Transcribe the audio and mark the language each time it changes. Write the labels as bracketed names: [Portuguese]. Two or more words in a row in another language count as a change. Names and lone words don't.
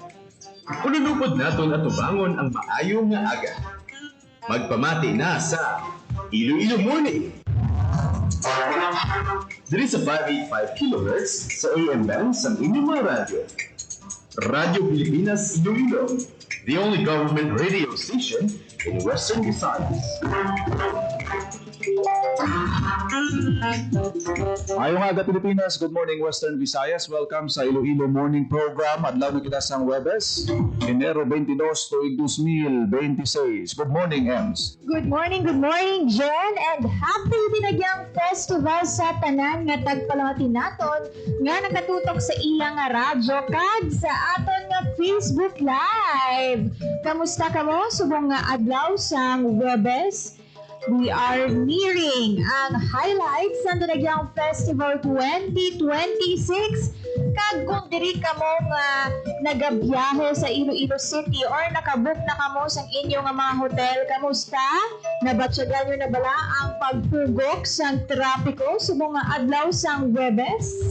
[Hiligaynon] Ululupod naton at ubangon ang maayo nga aga. Magpamati na sa Iloilo Morning. Diri sa 585 kHz sa AM band sa inyong mga radyo. Radyo Pilipinas Iloilo, [English] the only government radio station in Western Visayas. [Hiligaynon] Ayong aga Pilipinas, [English] good morning [Hiligaynon] Western Visayas. Welcome sa Iloilo Morning Program. Adlaw na kita sang Webes, Enero 22, tuig 2026. [English] Good morning, Ems. Good morning, Jen, and happy [Hiligaynon] Dinagyang Festival sa tanan nga tagpalamatin naton nga nakatutok sa ilang nga radyo kag sa aton nga Facebook Live. Kamusta kamo subong nga adlaw sang Webes? [English] We are nearing ang highlights ng Dinagyang Festival 2026. [Hiligaynon] Kag kung diri kamo nga nagabiyahe sa Iloilo City or nakabook na kamo sa inyong mga hotel, kamusta? Nabatyagan nyo na bala ang pagpugok sa trapiko subong nga adlaw sang Webes?